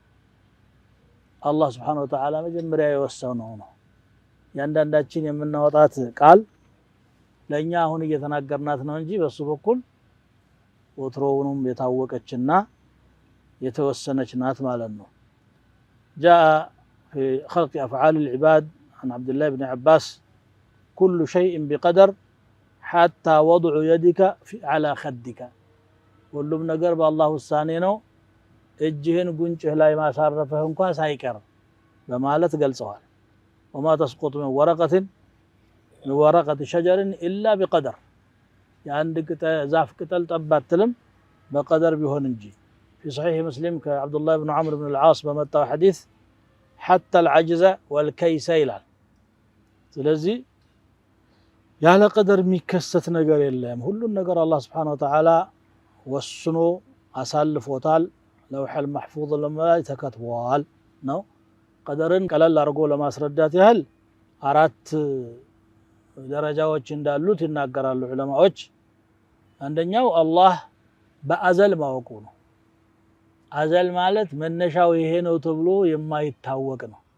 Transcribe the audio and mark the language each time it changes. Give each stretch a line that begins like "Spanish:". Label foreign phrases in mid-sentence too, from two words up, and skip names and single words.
Amharic: አላህ
Arabic: سبحانه وتعالى
Amharic: መጀመሪያ የወሰነው ነው። ያንዳንዳችን የምናወጣት ቃል ለኛ አሁን እየተናገርናት ነው እንጂ በሱ በኩል ወትሮውንም የታወቀችና የተወሰነች ናት ማለት ነው።
Arabic: جاء في خلق أفعال العباد عن عبد الله بن عباس كل شيء بقدر حتى وضع يدك على خدك،
Amharic: ሁሉም ነገር በአላህ ውሳኔ ነው፣ እጅህን ጉንጭህ ላይ ማሳረፍህ እንኳን ሳይቀር በማለት ገልጸዋል።
Arabic: وما تسقط من ورقة من ورقة شجر إلا بقدر،
Amharic: የአንድ ዛፍ ቅጠል ጠብ አትልም በቀደር ቢሆን እንጂ።
Arabic: في صحيح مسلم كعبد الله بن عمرو بن العاص بمتى حديث حتى العجز والكيس
Amharic: ይላል። ስለዚህ ያለ ቀደር የሚከሰት ነገር የለም። ሁሉን ነገር አላህ
Arabic: سبحانه وتعالى
Amharic: ወስኖ አሳልፎታል። ለውሐል መሕፉዝ ላይ ተከትቧል ነው። ቀደርን ቀለል አድርጎ ለማስረዳት ያህል አራት ደረጃዎች እንዳሉት ይናገራሉ ዑለማዎች። አንደኛው አላህ በአዘል ማወቁ ነው። አዘል ማለት መነሻው ይሄ ነው ተብሎ የማይታወቅ ነው።